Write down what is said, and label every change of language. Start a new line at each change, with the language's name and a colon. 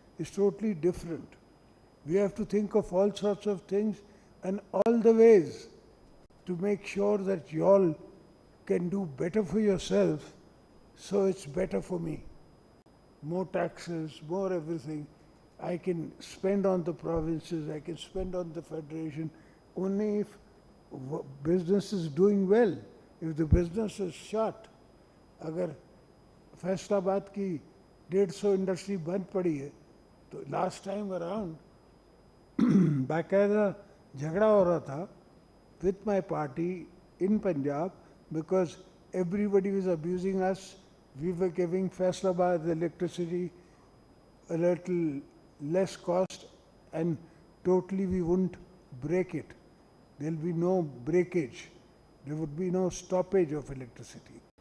English: It's totally different. We have to think of all sorts of things and all the ways to make sure that you all can do better for yourself, so it's better for me. More taxes, more everything. I can spend on the provinces, I can spend on the federation, only if business is doing well. If the business is shut,
Hindi: अगर फैसलाबाद की 150 industry बंद पड़ी है, तो last time around बाकायदा झगड़ा हो रहा था
English: with my party in Punjab because everybody was abusing us. We were giving Faisalabad electricity a little less cost and totally we wouldn't break it. There will be no breakage. There would be no stoppage of electricity.